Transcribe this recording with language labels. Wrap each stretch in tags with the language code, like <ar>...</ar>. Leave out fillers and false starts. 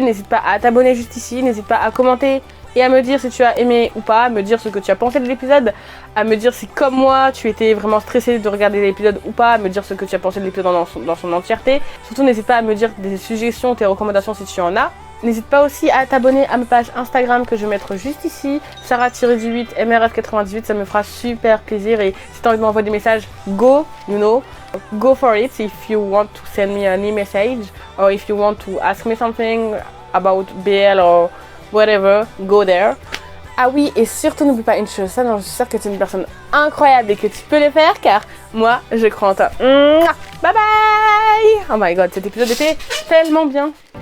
<fr>N'hésite pas à t'abonner juste ici, n'hésite pas à commenter. Et à me dire si tu as aimé ou pas, à me dire ce que tu as pensé de l'épisode, à me dire si comme moi tu étais vraiment stressé de regarder l'épisode ou pas, à me dire ce que tu as pensé de l'épisode dans son entièreté. Surtout n'hésite pas à me dire des suggestions, tes recommandations si tu en as. N'hésite pas aussi à t'abonner à ma page Instagram que je vais mettre juste ici, Sarah-18 MRF98, ça me fera super plaisir. Et si tu as envie de m'envoyer des messages,</fr> <en>go for it if you want to send me an e-message or if you want to ask me something about BL or whatever, go there.</en> <fr>Ah oui, et surtout n'oublie pas une chose, ça non, je suis sûre que tu es une personne incroyable et que tu peux le faire car moi je crois en toi. Bye bye.</fr> <en>Oh my god,</en> <fr>cet épisode était tellement bien.</fr>